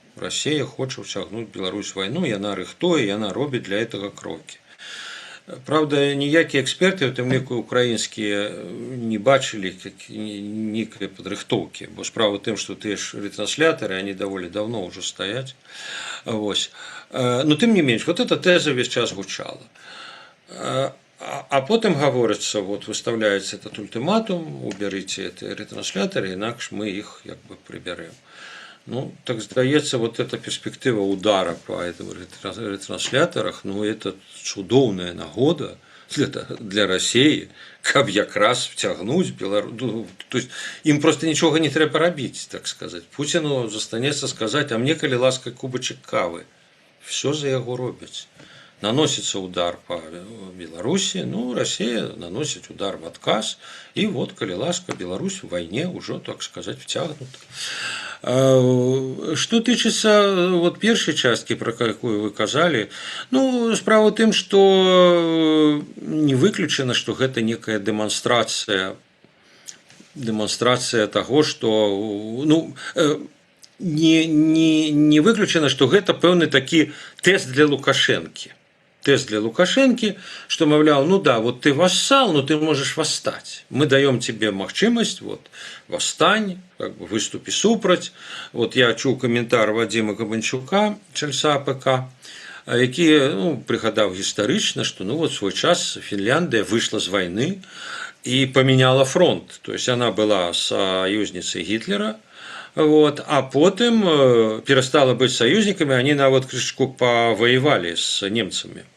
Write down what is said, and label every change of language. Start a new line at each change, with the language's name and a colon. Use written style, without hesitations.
Belarusian: Расія хоча ўцягнуць Беларусь в вайну, яна рыхтуе, яна робіць для гэтага крокі. Правда, ніякія эксперты, у тым ліку украінскія, не бачылі нейкай падрыхтоўкі, бо справа ў тым, што тыя ж рэтрансляторы, они даволі давно ўжо стаяць. Вось. Но тым не менш, вот эта тэза весь час гучала. А потым гаворыцца, вот выставляецца этот ультыматум, уберыце эти рэтрансляторы, інакш мы іх як бы прыбярэм.
Russian: Ну, так здаецца, вот эта перспектыва удара по этим ретрансляторах, ну, это чудоўная нагода для России, каб якраз втягнуть Беларусь. Ну, то есть, им просто ничего не трэба рабіць, так сказать.
Belarusian: Путину застанецца сказать, а мне, калі ласка, кубачек кавы.
Russian: Все за яго робяць. Наносится удар по Беларуси, ну, Россия наносит удар в отказ, и вот, калі ласка, Беларусь в войне уже, так сказать, втягнута.
Belarusian: Что тычыцца вот першай часткі, про якую вы казалі, ну, справа ў тым, што не выключана, што гэта некая дэманстрацыя дэманстрацыя таго, што ну, не выключана, што гэта пэўны такі тэст для Лукашэнкі.
Russian: Тест для Лукашенки, что, мовляв, ну да, вот ты вассал, но ты можешь восстать. Мы даем тебе махчимость, вот, восстань, как бы выступи супраць.
Belarusian: Вот я чуў каментар Вадима Кабанчука, чальца АПК, які ну, прыгадаў гістарычна, што ну, вот, свой час Фінляндыя выйшла з вайны і памяняла фронт.
Russian: То есть она была саюзніцай Гітлера, вот, а потым перастала быць саюзнікамі,
Belarusian: они нават крышку паваявалі з немцамі.